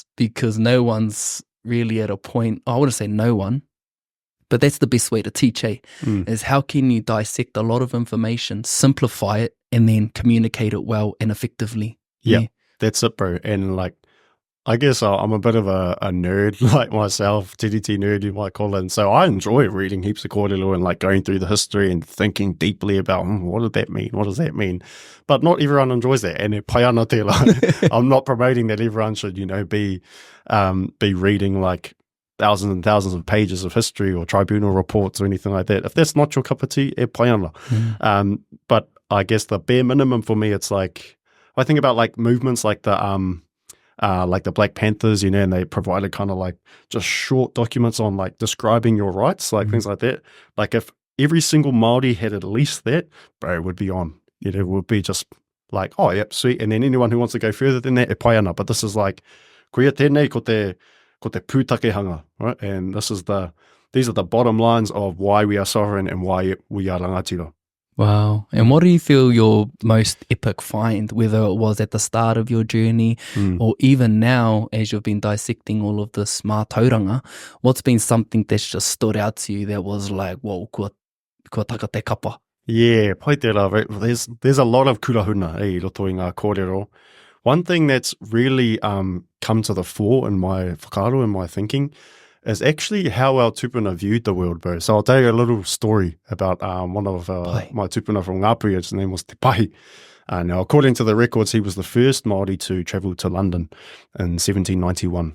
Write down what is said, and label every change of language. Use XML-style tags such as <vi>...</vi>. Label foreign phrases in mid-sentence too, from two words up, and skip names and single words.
<en>Because no one's really at a point, I wouldn't say no one, but that's the best way to teach, is how can you dissect a lot of information, simplify it, and then communicate it well and effectively. Yeah, that's it, bro. And like, I guess I'm a bit of a nerd like myself, Tiriti nerd you might call it. And so I enjoy reading heaps of kōrero and like going through the history and thinking deeply about what did that mean? What does that mean? But not everyone enjoys that.</en> <mi>And pai ana te la.</mi> <en>I'm not promoting that everyone should, you know, be reading like thousands and thousands of pages of history or tribunal reports or anything like that. If that's not your cup of tea,</en> <mi>pai ana.</mi> <en>But I guess the bare minimum for me, it's like, I think about like movements like the Black Panthers, you know, and they provided kind of like just short documents on like describing your rights, like things like that. Like if every single Māori had at least that, bro, it would be on. You know, it would be just like, oh, yep, sweet. And then anyone who wants to go further than that,</en> <mi>e pai ana.</mi> <en>But this is like,</en> <mi>kuia tēnei ko te pūtakehanga,</mi> <en>right? And these are the bottom lines of why we are sovereign and why we are rangatira. Wow. And what do you feel your most epic find, whether it was at the start of your journey or even now as you've been dissecting all of this mātauranga, what's been something that's just stood out to you that was like, whoa,</en> <mi>kua taka te kapa? Yeah, pai te rā,</mi> <en>right? There's a lot of</en> <mi>kurahuna i roto i ngā kōrero.</mi> <en>One thing that's really come to the fore in my whakaaro and my thinking is actually how our tupuna viewed the world, bro. So I'll tell you a little story about one of my tupuna from Ngāpuhi. His name was Te Pahi. Now, according to the records, he was the first Māori to travel to London in 1791.</en>